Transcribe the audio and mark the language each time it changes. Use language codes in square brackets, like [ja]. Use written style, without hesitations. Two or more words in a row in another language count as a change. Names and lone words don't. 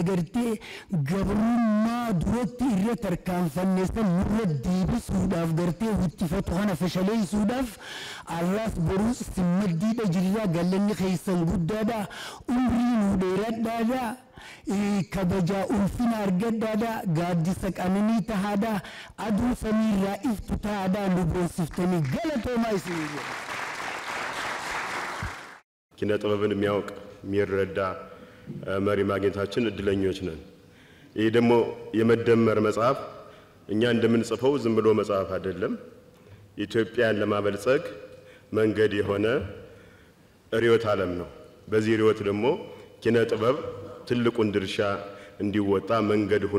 [om] gartee gabrummaa duratti irra tarkaanfanneessan nurra deebisuudhaaf gartee huttifatu kana fashaleessuudhaaf arraas boruus simmaddiidha jirraa galanni keessan guddaadha umrii nu dheeradhaadha kabajaa ulfina argadhaadha gaaddisa qananii tahaadha aduu samiirraa iftu tahaadha nu boonsiftanii galatoomaa isinii jedha. [am] ኪነ ጥበብን የሚያውቅ የሚረዳ መሪ ማግኘታችን እድለኞች ነን። ይሄ ደግሞ የመደመር መጽሐፍ እኛ እንደምንጽፈው ዝም ብሎ መጽሐፍ አይደለም። ኢትዮጵያን ለማበልጸግ መንገድ የሆነ ርዕዮተ ዓለም ነው። በዚህ ርዕዮት ደግሞ ኪነ ጥበብ ትልቁን ድርሻ እንዲወጣ መንገድ ሆኖ